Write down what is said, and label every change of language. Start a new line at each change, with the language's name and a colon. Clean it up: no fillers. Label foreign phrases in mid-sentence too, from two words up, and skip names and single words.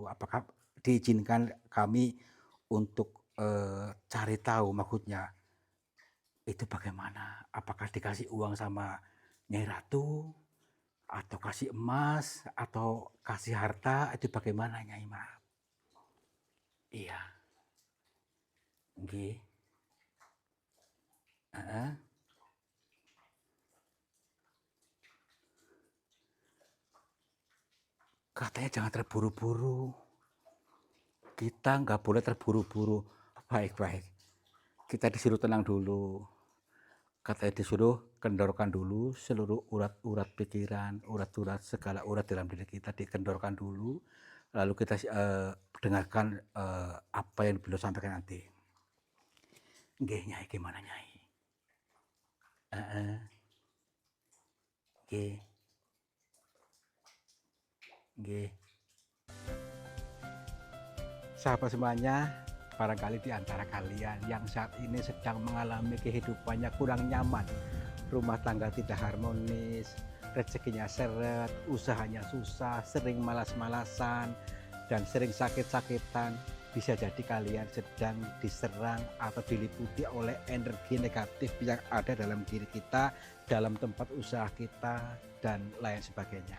Indonesian: Apakah diizinkan kami untuk, cari tahu maksudnya itu bagaimana? Apakah dikasih uang sama Nyai Ratu, atau kasih emas, atau kasih harta, itu bagaimana Nyai? Maaf. Iya, nggih, heeh. Katanya jangan terburu-buru, kita nggak boleh terburu-buru. Baik, baik, kita disuruh tenang dulu. Katanya disuruh kendorkan dulu seluruh urat-urat pikiran, urat-urat segala urat dalam diri kita dikendorkan dulu, lalu kita dengarkan, apa yang beliau sampaikan nanti. Nggih, Nyai, gimana Nyai? Heeh, nggih, nggih. Sahabat semuanya, barangkali di antara kalian yang saat ini sedang mengalami kehidupannya kurang nyaman, rumah tangga tidak harmonis, rezekinya seret, usahanya susah, sering malas-malasan, dan sering sakit-sakitan, bisa jadi kalian sedang diserang atau diliputi oleh energi negatif yang ada dalam diri kita, dalam tempat usaha kita, dan lain sebagainya.